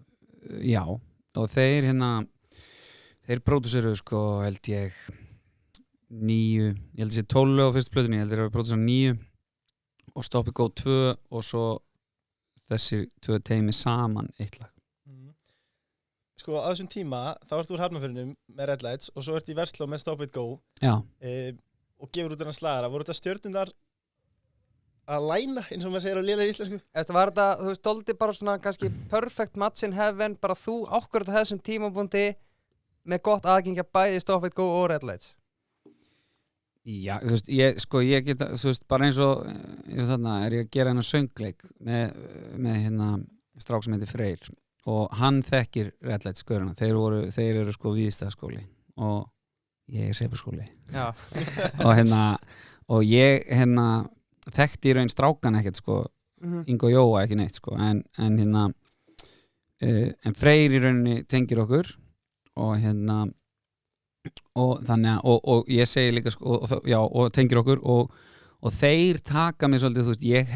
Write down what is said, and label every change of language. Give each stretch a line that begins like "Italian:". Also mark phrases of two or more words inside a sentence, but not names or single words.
Icelandic: Já, og þeir pródúseruðu sko held ég 9, ég held að sé 12 á fyrstu plötunni, ég held að þeir pródúseruðu 9 og Stop It Go 2 og svo þessi 2 teymi saman eitt lag. Sko á þessum tíma þá ert úr Hafnarfirðinum með Red Lights og svo ert í Versló með Stop It Go og gefur út þennan slagara. Voru þetta stjörnundar að læna eins og maður segir á lélegri íslensku? Var þetta, þú veist, doldi bara svona kannski
English: perfect match in heaven,
Icelandic: bara þú ákvörðu þessum tímabundi með gott aðgengja bæði Stop It Go og Red Lights? Já, þú veist, ég geta, þú veist, bara eins og þarna ég að gera hennar söngleik með hérna strák sem heitir Freyr og hann þekkir Red Lights gaurana, þeir eru sko Víðistaðaskóli og ég er Seyðisfjarðarskóli og hérna og ég hérna þekkti í raun strákan ekkert sko Ingo Jóa ekki neitt sko en hérna en Freyr í rauninni tengir okkur og hérna og þannig að og ég segi líka sko og tengir okkur og þeir taka mig svolítið, þú veist,